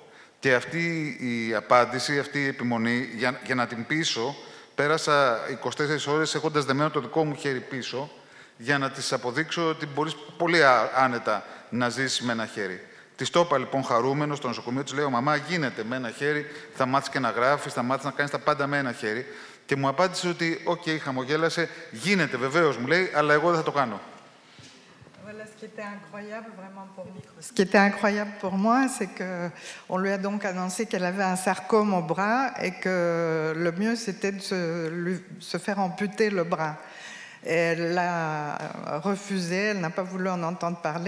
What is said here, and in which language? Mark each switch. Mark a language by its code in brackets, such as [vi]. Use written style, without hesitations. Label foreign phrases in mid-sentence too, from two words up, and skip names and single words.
[el] Και αυτή η απάντηση, αυτή η επιμονή, για να την πείσω, πέρασα 24 ώρες έχοντας δεμένο το δικό μου χέρι πίσω, για να της αποδείξω ότι μπορείς πολύ άνετα να ζήσεις με ένα χέρι. Της το είπα λοιπόν χαρούμενο στο νοσοκομείο, της λέω: «Μαμά, γίνεται με ένα χέρι, θα μάθεις και να γράφεις, θα μάθεις να κάνεις τα πάντα με ένα χέρι». Και μου απάντησε ότι, οκ, χαμογέλασε, γίνεται βεβαίως, μου λέει, αλλά εγώ δεν θα το κάνω. [fr] Ce qui était incroyable pour moi, c'est qu'on lui a donc annoncé qu'elle avait un sarcome au bras et que le mieux, c'était de se faire amputer le bras. Elle l'a refusé, elle n'a pas voulu en entendre parler.